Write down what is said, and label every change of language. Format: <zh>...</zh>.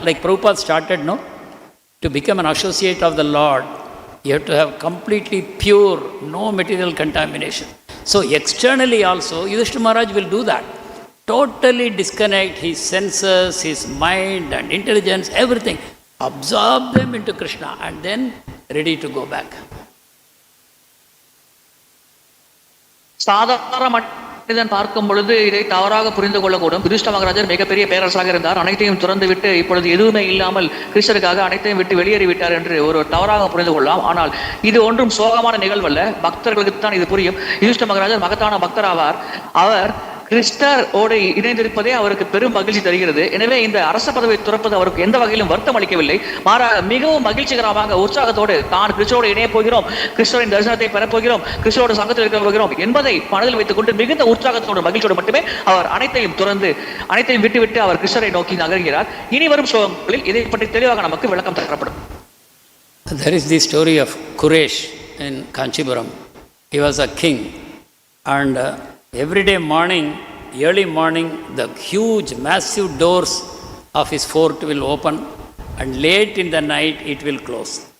<en>Like Prabhupada started, no? To become an associate of the Lord, you have to have completely pure, no material contamination. So externally also, Yudhishthira Maharaj will do that. Totally disconnect his senses, his mind and intelligence, everything. Absorb them into Krishna and then ready to go back.</en> <ta>சாதாரண மனிதன் பார்க்கும் பொழுது இதை தவறாக புரிந்து கொள்ளக்கூடும். யுதிஷ்டிர மகாராஜர் மிகப்பெரிய பேரரசாக இருந்தார். அனைத்தையும் துறந்து விட்டு இப்பொழுது எதுவுமே இல்லாமல் கிருஷ்ணருக்காக அனைத்தையும் விட்டு வெளியேறிவிட்டார் என்று ஒரு தவறாக புரிந்து கொள்ளலாம். ஆனால் இது ஒன்றும் சோகமான நிகழ்வல்ல. பக்தர்களுக்கு தான் இது புரியும். யுதிஷ்டிர மகாராஜர் மகத்தான பக்தர் ஆவார். அவர் கிருஷ்ணரோடு இணைந்திருப்பதே அவருக்கு பெரும் மகிழ்ச்சி தருகிறது. எனவே இந்த அரச பதவியை துறப்பது அவருக்கு எந்த வகையிலும் வருத்தம் அளிக்கவில்லை. மாறாக மிகவும் மகிழ்ச்சிகரமாக உற்சாகத்தோடு தான் கிருஷ்ணரோடு இணைய போகிறோம், கிருஷ்ணரின் தரிசனத்தை பெறப்போகிறோம், கிருஷ்ணரோட சங்கத்தில் இருக்க போகிறோம் என்பதை மனதில் வைத்துக் கொண்டு மிகுந்த உற்சாகத்தோடு மகிழ்ச்சியோடு மட்டுமே அவர் அனைத்தையும் துறந்து அனைத்தையும் விட்டுவிட்டு அவர் கிருஷ்ணரை நோக்கி நகர்கிறார். இனி வரும் ஸ்லோகங்களில் இதை பற்றி தெளிவாக நமக்கு விளக்கம் தரப்படும்.</ta> <en>There is the story of Kuresh in Kanchipuram. He was a king and every day morning early morning, the huge, massive doors of his fort will open, and late in the night it will close.</en>